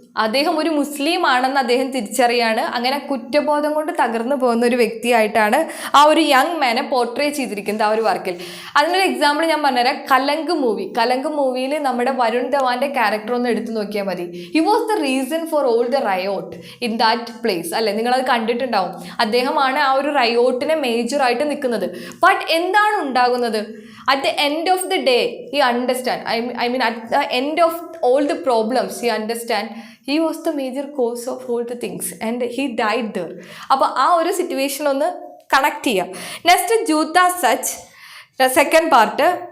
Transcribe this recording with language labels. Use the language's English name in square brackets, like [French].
[Malayalam] അദ്ദേഹം ഒരു മുസ്ലിം ആണെന്ന് അദ്ദേഹം തിരിച്ചറിയാണ്. അങ്ങനെ കുറ്റബോധം കൊണ്ട് തകർന്നു പോകുന്ന ഒരു വ്യക്തിയായിട്ടാണ് ആ ഒരു യങ് മാനെ പോർട്രേ ചെയ്തിരിക്കുന്നത് ആ ഒരു വർക്കിൽ. അതിനൊരു എക്സാമ്പിൾ ഞാൻ പറഞ്ഞുതരാം. കലങ്ക് മൂവിയിൽ നമ്മുടെ വരുൺ ധവാന്റെ ക്യാരക്ടർ ഒന്ന് എടുത്തു നോക്കിയാൽ മതി. [English] he was the reason for all the riot in that place, [Malayalam] അല്ലേ? നിങ്ങളത് കണ്ടിട്ടുണ്ടാവും. അദ്ദേഹമാണ് ആ ഒരു റയോട്ടിനെ മേജറായിട്ട് നിൽക്കുന്നത്. ബട്ട് എന്താണ് ഉണ്ടാകുന്നത്? [English] At the end of the day, he understand. I mean, at the end of all the problems, he understand he was the major cause of all the things, and he died there. [Malayalam] അപ്പോൾ ആ ഒരു situation ഒന്ന് connect ചെയ്യാം. Next ജൂത്ത such, second part.